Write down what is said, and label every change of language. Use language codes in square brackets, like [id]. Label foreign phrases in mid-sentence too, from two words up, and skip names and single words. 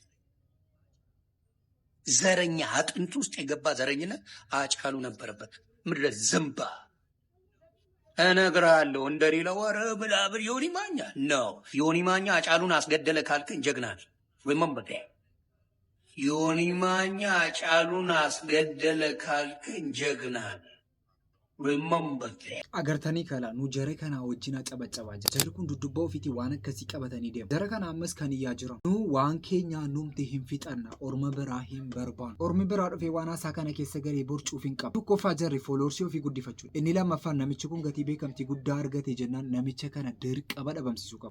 [am] ዘረኛ አጥንት ውስጥ የገባ ዘረኝነት አጫሉ ነበረበት። ምድረ ዝምባ እነግርሃለሁ እንደሌላው ወረ ብላብል ዮኒ ማኛ ነው። ዮኒ ማኛ አጫሉን አስገደለ ካልከኝ ጀግና ነኝ። [en] Remember that። [am] ዮኒ ማኛ አጫሉን አስገደለ ካልከኝ ጀግና ነኝ። [en] Remember that. [om] Agartanii kala nu jara kana wajjin cabacabaa jira. Jarri kun dudubba ofiitii waan akkasii qabatanii deemu. Jara kana ammas kan iyyaa jiran. Nu waan keenya numti hin fixanna. Orma biraa hin barbaannu. Ormi biraa dhufee waan haasaa kana keessa garee borcuuf hin qabu. Tokkoffaa jarri fooloorsii ofii guddifachuudha. Inni lammaffaan namichi kun gatii beekamtii guddaa argate jennaan namicha kana dirqama dhabamsiisuu qaba.